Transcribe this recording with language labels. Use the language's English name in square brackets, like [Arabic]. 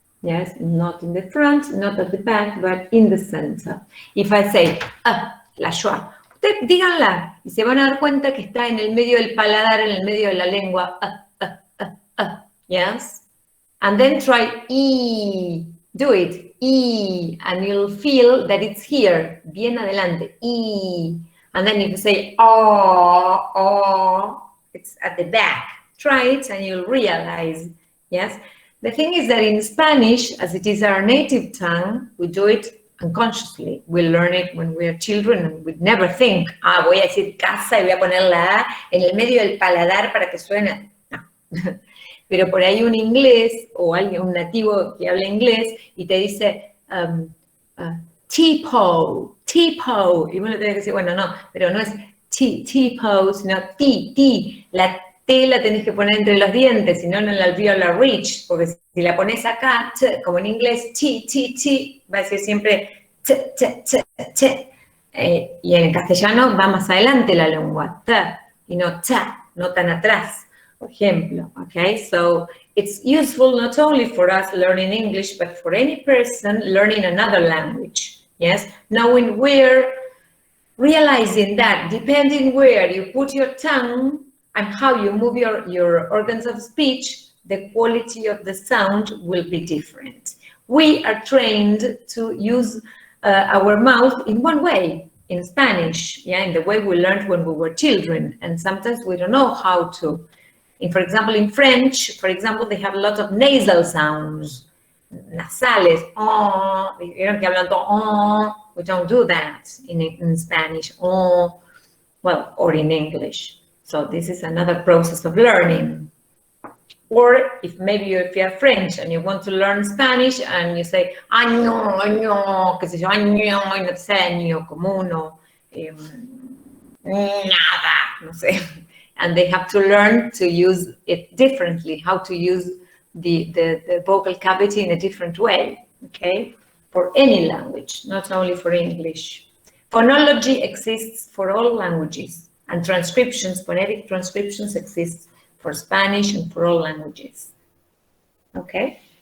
[English] Yes, not in the front, not at the back, but in the center. If I say [Spanish] la schwa, ustedes díganla y se van a dar cuenta que está en el medio del paladar, en el medio de la lengua. [English] Yes, and then try e. Do it, e, and you'll feel that it's here, [Spanish] bien adelante, [English] e. And then if you say oh, it's at the back. Try it and you'll realize, yes? The thing is that in Spanish, as it is our native tongue, we do it unconsciously. We learn it when we are children and we never think, [Spanish] voy a decir casa y voy a poner la A en el medio del paladar para que suene. No. Pero por ahí un inglés o alguien, un nativo que habla inglés y te dice tipo, y vos le tenés que decir, bueno, no, pero no es tipo, sino ti. La T la tenés que poner entre los dientes, si no, no la alveolar reach, porque si la pones acá, como en inglés, ti, va a decir siempre t. Y en castellano va más adelante la lengua, t, y no ta, no tan atrás, por ejemplo, okay? [English] So it's useful not only for us learning English, but for any person learning another language, yes? Knowing where, realizing that depending where you put your tongue and how you move your organs of speech, the quality of the sound will be different. We are trained to use our mouth in one way, in Spanish, yeah, in the way we learned when we were children, and sometimes we don't know how to. For example, in French, for example, they have a lot of nasal sounds, [Spanish] nasales, vieron que hablan todo, [English] we don't do that in Spanish, well, or in English. So this is another process of learning. Or if you're French and you want to learn Spanish and you say [Spanish] año, qué sé yo, año, y no te sé año como uno, nada, no sé. [English] And they have to learn to use it differently, how to use the vocal cavity in a different way, okay? For any language, not only for English. Phonology exists for all languages, and phonetic transcriptions exist for Spanish and for all languages. Okay?